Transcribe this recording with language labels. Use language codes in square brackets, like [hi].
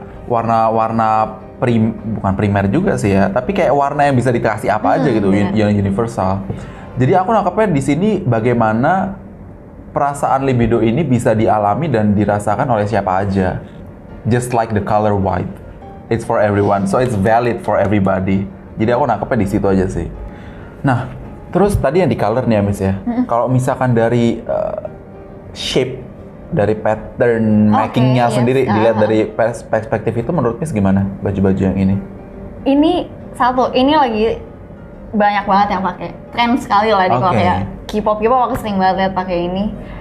[id] Warna-warna bukan primer juga sih ya, tapi kayak warna yang bisa dikasih apa aja gitu, yang universal. Jadi aku nangkepnya di sini bagaimana perasaan libido ini bisa dialami dan dirasakan oleh siapa aja. [en] Just like the color white, it's for everyone, so it's valid for everybody. [id] Jadi aku nangkepnya di situ aja sih. Nah, terus tadi yang di color nih ya Miss ya. Kalau misalkan dari shape, dari pattern makingnya sendiri, dilihat dari perspektif itu, menurut Miss gimana baju-baju yang ini? Ini lagi banyak banget yang pakai, tren sekali lah di kalau kayak K-pop aku sering banget lihat pakai ini.